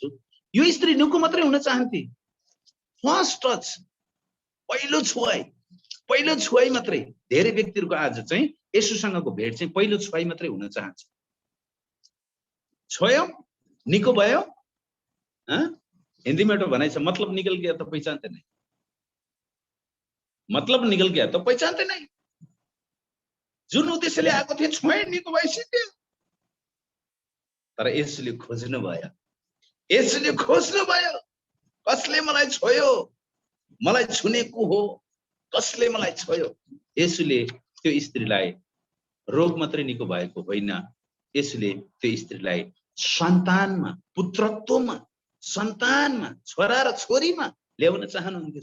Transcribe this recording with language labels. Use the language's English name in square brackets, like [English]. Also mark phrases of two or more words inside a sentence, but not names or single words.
[Nepali] यो स्त्री निको मात्रै हुन चाहन्थे। [English] first touch, [Nepali] पहिलो छुवाई मात्रै। धेरै व्यक्तिहरुको आज चाहिँ येशूसँगको भेट चाहिँ पहिलो छुवाई मात्रै हुन चाहन्छ। छोयो, निको भयो, हिन्दीमा एउटा भनाइ छ, [Hindi] मतलब निकल गया तो पहचानते नहीं। मतलब निकल गया तो पहचानते नहीं। [Nepali] जुन उद्देश्यले आएको थिए छोए, निको भइसक्यो। तर यसले खोज्नु भयो, यसले खोज्नु भयो, कसले मलाई छोयो, मलाई छुने को हो, कसले मलाई छोयो। यसले त्यो स्त्रीलाई रोग मात्रै निको भएको होइन, यसले त्यो स्त्रीलाई सन्तानमा, पुत्रत्वमा, सन्तानमा, छोरा र छोरीमा ल्याउन चाहनुहुन्थ्यो।